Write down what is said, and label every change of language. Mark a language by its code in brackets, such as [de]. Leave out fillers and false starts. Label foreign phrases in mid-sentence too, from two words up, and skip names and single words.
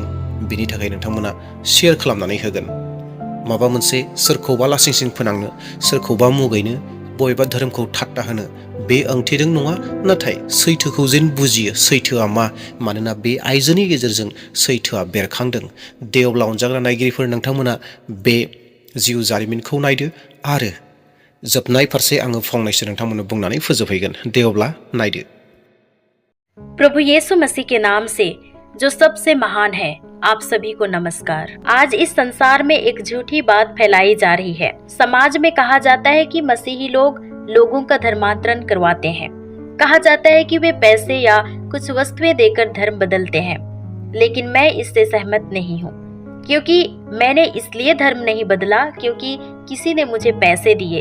[brx] बिनि थाखाय नोंथांमोना शेयार खालामनानै होगोन। माबा मोनसे सोरखौबा लासिंसिं फोनांनो, सोरखौबा मुगैनो, बबेबा धोरोमखौ ठाट्टा होनो बे ओंथिजों नङा, नाथाय सैथोखौ जेन बुजियो, सैथोआ मा, मानोना बे आइजोनि गेजेरजों सैथोआ बेरखांदों। दे अब्ला अनजाग्रा नायगिरिफोर नोंथांमोना बे जिउ जारिमिनखौ नायदो आरो जोबनाय फारसे आङो फंनैसो नोंथांमोननो बुंनानै फोजोबहैगोन। दे अब्ला नायदो। [hi] प्रभु यीशु मसीह के नाम से जो सबसे महान है, आप सभी को नमस्कार। आज इस संसार में एक झूठी बात फैलाई जा रही है। समाज में कहा जाता है कि मसीही लोग लोगों का धर्मांतरण करवाते हैं। कहा जाता है कि वे पैसे या कुछ वस्तुएं देकर धर्म बदलते हैं, लेकिन मैं इससे सहमत नहीं हूँ, क्योंकि मैंने इसलिए धर्म नहीं बदला क्योंकि किसी ने मुझे पैसे दिए।